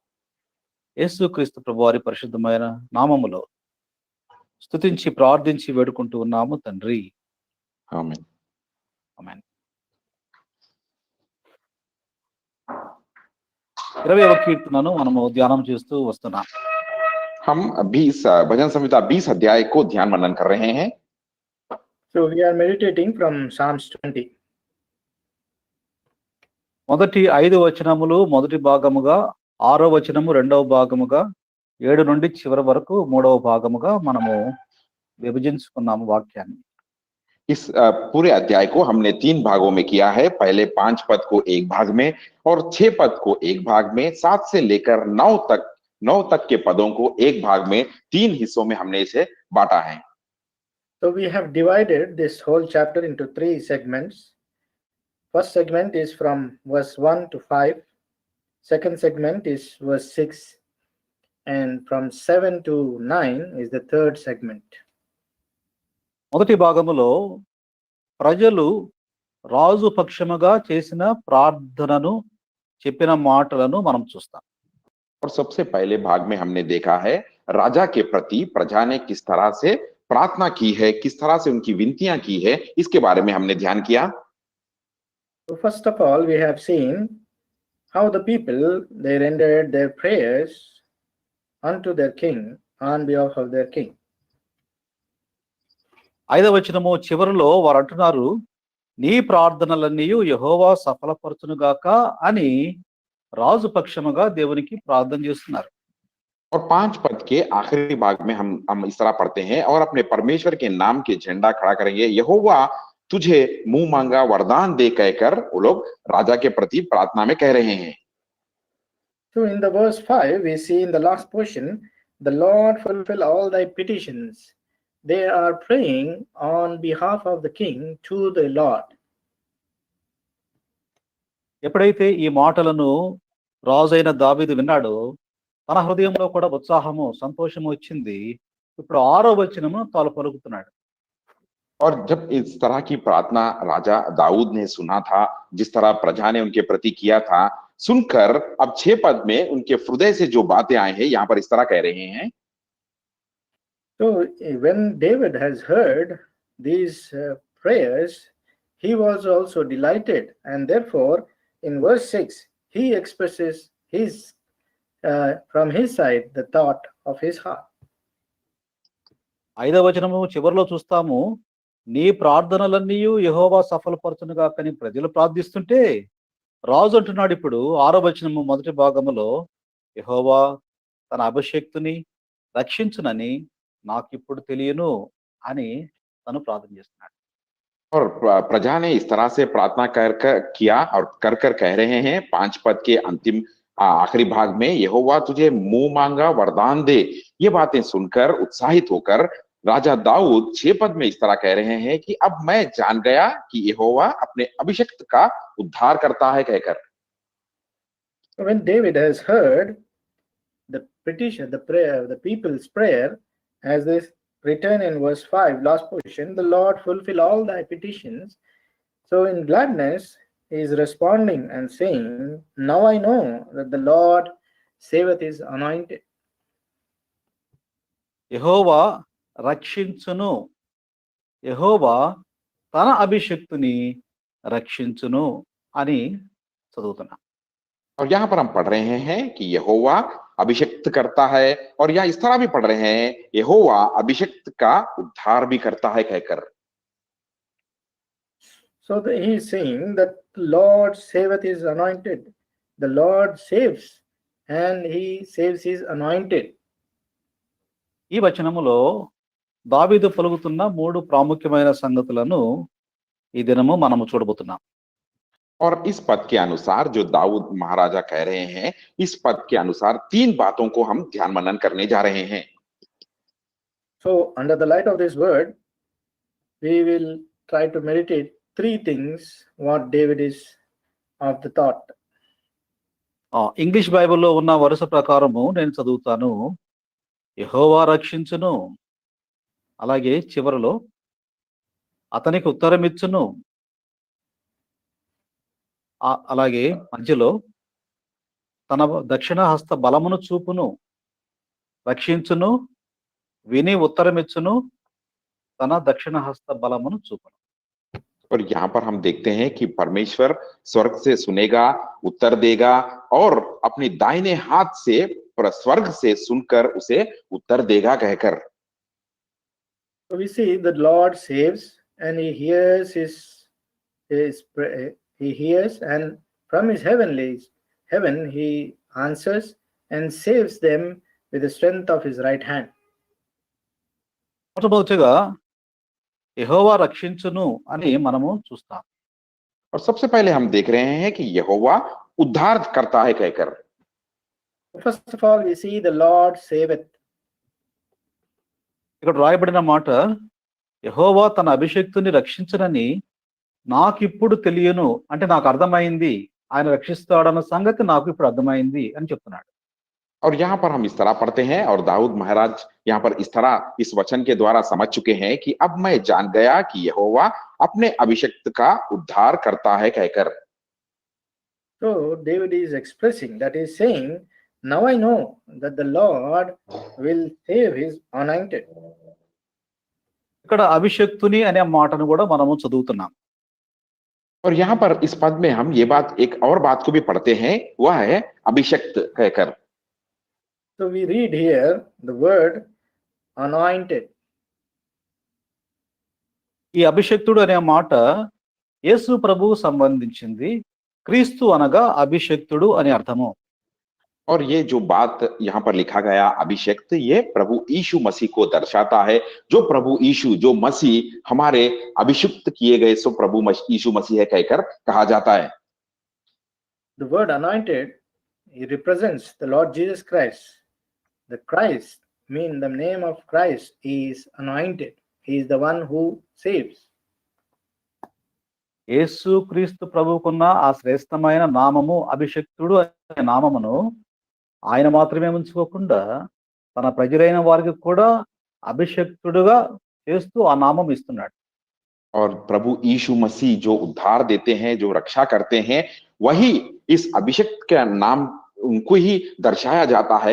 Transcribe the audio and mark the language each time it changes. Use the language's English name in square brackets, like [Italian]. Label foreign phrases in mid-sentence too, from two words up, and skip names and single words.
[Telugu] యేసుక్రీస్తు ప్రభు వారి పరిశుద్ధమైన నామములో స్తుతించి ప్రార్థించి వేడుకుంటూ ఉన్నాము తండ్రి. ఆమేన్. ఆమేన్. 20వ కీర్తనను మనము ధ్యానం చేస్తూ వస్తున్నాం. [Hindi] हम अभी इस भजन संहिता 20 अध्याय को ध्यान मनन कर रहे हैं। [English] so we are meditating from Psalms 20. [Telugu] మొదటి 5 వచనములు మొదటి భాగముగా, 6వ వచనము రెండవ భాగముగా, 7 నుండి చివరి వరకు 3వ భాగముగా మనము విభజించుకున్నాము వాక్యాన్ని. [Hindi] इस पूरे अध्याय को हमने 3 भागों में किया है। पहले 5 पद को एक भाग में और 6 पद को एक भाग में, 7 से लेकर 9 तक के पदों को एक भाग में, 3 हिस्सों में हमने इसे बांटा है। [English] So we have divided this whole chapter into 3 segments. First segment is from verse 1 to 5. Second segment is verse 6. And from 7 to 9 is the third segment. [Telugu] మొదటి భాగములో ప్రజలు రాజు పక్షముగా చేసిన ప్రార్థనను, చెప్పిన మాటలను మనం చూస్తాం. [Hindi] और सबसे पहले भाग में हमने देखा है राजा के प्रति प्रजा ने किस तरह से प्रार्थना की है, किस तरह से उनकी विनतियां की है, इसके बारे में हमने ध्यान किया। [English] So first of all, we have seen how the people, they rendered their prayers unto their king on behalf of their king. [Telugu] 5వ వచనము చివరిలో వారు అంటున్నారు, నీ ప్రార్థనలన్నీ యెహోవా సఫలపరచునుగాక అని రాజు పక్షముగా దేవునికి ప్రార్థన చేస్తున్నారు. [Hindi] और 5 पद के आखिरी भाग में हम इस तरह पढ़ते हैं, और अपने परमेश्वर के नाम के झंडा खड़ा करेंगे, यहोवा तुझे मुंह मांगा वरदान दे कहकर वो लोग राजा के प्रति प्रार्थना में कह रहे हैं। [English] So in the verse 5, we see in the last portion, the Lord fulfill all thy petitions. They are praying on behalf of the king to the Lord. [Telugu] ఎప్పుడైతే ఈ మాటలను రాజైన దావీదు విన్నాడో తన హృదయంలో కూడా ఉత్సాహము సంతోషము వచ్చింది. ఇప్పుడు 6వ వచనమును తాను పలుకుతున్నాడు. [Hindi] और जब इस तरह की प्रार्थना राजा दाऊद ने सुना था, जिस तरह प्रजा ने उनके प्रति किया था, सुनकर अब 6 पद में उनके हृदय से जो बातें आए हैं, यहाँ पर इस तरह कह रहे हैं। [English] So when David has heard these prayers, he was also delighted, and therefore in verse 6 he expresses his from his side the thought of his heart. [Telugu] 5వ వచనము చివరిలో చూస్తాము, నీ ప్రార్థనలన్నీయు యెహోవా సఫలపరచునుగాక అని ప్రజలు ప్రార్థిస్తుంటే రాజు అంటున్నాడు ఇప్పుడు 6వ వచనము మొదటి భాగములో, యెహోవా తన అభిషేక్తుని రక్షించునని నాకిప్పుడు తెలియను అని తను ప్రార్థన చేస్తున్నాడు. [Hindi] और प्रजा ने इस तरह से प्रार्थना कर कर किया और कर कर कह रहे हैं 5 पद के अंतिम आखिरी भाग में, यहोवा तुझे मुंह मांगा वरदान दे। ये बातें सुनकर उत्साहित होकर राजा दाऊद 6 पद में इस तरह कह रहे हैं कि अब मैं जान गया कि यहोवा अपने अभिषिक्त का उद्धार करता है कहकर। [English] When David has heard the petition, the prayer, the people's prayer, as this written in verse 5, last portion, the Lord fulfill all thy petitions. So in gladness, he is responding and saying, now I know that the Lord saveth his anointed. [Telugu] యెహోవా రక్షించును, యెహోవా తన అభిషిక్తుని రక్షించును అని చదువుతున్నా. [Hindi] और यहाँ पर हम पढ़ रहे हैं कि यहोवा अभिषिक्त करता है, और यहाँ इस तरह भी पढ़ रहे हैं यहोवा अभिषिक्त का उद्धार भी करता है कहकर। [English] So he is saying that the Lord saveth his anointed. The Lord saves, and he saves his anointed. [Telugu] ఈ వచనములో దావీదు పలుకుతున్న 3 ప్రాముఖ్యమైన సంగతులను ఈ దినము మనము చూడబోతున్నాం. [Hindi] और इस पद के अनुसार जो दाऊद महाराजा कह रहे हैं, इस पद के अनुसार 3 बातों को हम ध्यान मनन करने जा रहे हैं। [English] So under the light of this word, we will try to meditate 3 things what David is of the thought. [Telugu] ఇంగ్లీష్ బైబిల్లో ఉన్న వరుస ప్రకారము నేను చదువుతాను. యెహోవా రక్షించును, అలాగే చివరలో అతనికి ఉత్తరమిచ్చును, అలాగే మధ్యలో తన దక్షిణ హస్త బలమును చూపును, రక్షించును, విని ఉత్తరమిచ్చును, తన దక్షిణ హస్త బలమును చూపును. [Hindi] और यहाँ पर हम देखते हैं कि परमेश्वर स्वर्ग से सुनेगा, उत्तर देगा, और अपने दाहिने हाथ से स्वर्ग से सुनकर उसे उत्तर देगा कहकर। [English] So we see that Lord saves, and he hears he hears, and from his heaven he answers and saves them with the strength of his right hand. [Telugu] మొట్టమొదటిగా యెహోవా రక్షించును అని మనము చూస్తాం. [Hindi] और सबसे पहले हम देख रहे हैं कि यहोवा उद्धार करता है कहकर। [English] First of all, we see the Lord saveth. [Telugu] ఇక్కడ రాయబడిన మాట, యెహోవా తన అభిషేక్తుని రక్షించునని నాకిప్పుడు తెలియను, అంటే నాకు అర్థమైంది, ఆయన రక్షిస్తాడన్న సంగతి నాకు ఇప్పుడు అర్థమైంది అని చెప్తున్నాడు. [Hindi] और यहाँ पर हम इस तरह पढ़ते हैं, और दाऊद महाराज यहाँ पर इस तरह इस वचन के द्वारा समझ चुके हैं कि अब मैं जान गया कि यहोवा अपने अभिषिक्त का उद्धार करता है कहकर। [English] So David is expressing, that is saying, now I know that the Lord will save his anointed. [Telugu] ఇక్కడ అభిషేక్తుని అనే మాటను కూడా మనము చదువుతున్నాం. [Hindi] और यहाँ पर इस पद में हम ये बात, एक और बात को भी पढ़ते हैं, वह है अभिषिक्त कहकर। [English] So we read here the word anointed. [Telugu] ఈ అభిషేక్తుడు అనే మాట యేసు ప్రభువు సంబంధించింది. క్రీస్తు అనగా అభిషేక్తుడు అని అర్థము. [Hindi] और ये जो बात यहाँ पर लिखा गया अभिषिक्त, ये प्रभु यीशु मसीह को दर्शाता है। जो प्रभु यीशु, जो मसीह हमारे अभिषिक्त किए गए, सो प्रभु यीशु मसीह है कहकर कहा जाता है। [English] The word anointed, it represents the Lord Jesus Christ. The Christ, mean the name of Christ is anointed. He is the one who saves. [Telugu] యేసు క్రీస్తు ప్రభువుకున్న ఆ శ్రేష్టమైన నామము అభిషేక్తుడు అనే నామమును ఆయన మాత్రమే ఉంచుకోకుండా తన ప్రజలైన వారికి కూడా అభిషక్తుడుగా చేస్తూ ఆ నామం ఇస్తున్నాడు. [Hindi] और प्रभु यीशु मसीह जो उद्धार देते हैं, जो रक्षा करते हैं, वही इस अभिषिक्त का नाम उनको ही दर्शाया जाता है।